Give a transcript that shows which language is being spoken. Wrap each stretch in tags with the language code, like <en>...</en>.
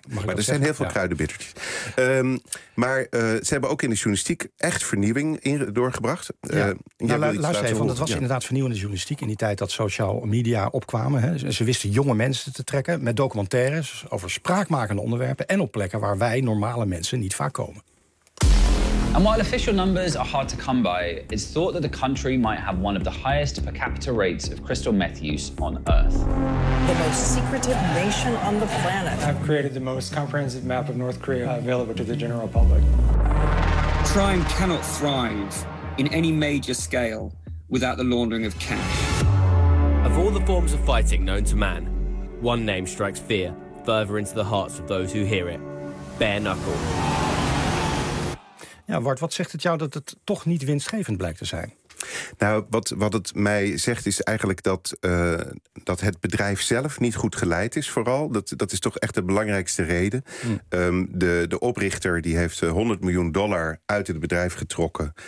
<nl>Maar er zijn heel veel kruidenbittertjes. Ja. Maar ze hebben ook in de journalistiek echt vernieuwing doorgebracht. Ja. Luister even, want dat was inderdaad vernieuwende journalistiek in die tijd dat social media opkwamen. Hè. Ze wisten jonge mensen te trekken met documentaires over spraakmakende onderwerpen en op plekken waar wij normale mensen niet vaak komen.</nl> <en>And while official numbers are hard to come by, it's thought that the country might have one of the highest per capita rates of crystal meth use on Earth. The most secretive nation on the planet. I've created the most comprehensive map of North Korea available to the general public. Crime cannot thrive in any major scale without the laundering of cash. Of all the forms of fighting known to man, one name strikes fear further into the hearts of those who hear it. Bare knuckle.</en> <nl>Ja, Bart, wat zegt het jou dat het toch niet winstgevend blijkt te zijn? Nou, wat het mij zegt is eigenlijk dat het bedrijf zelf niet goed geleid is vooral. Dat is toch echt de belangrijkste reden. Mm. De oprichter die heeft $100 miljoen uit het bedrijf getrokken.</nl>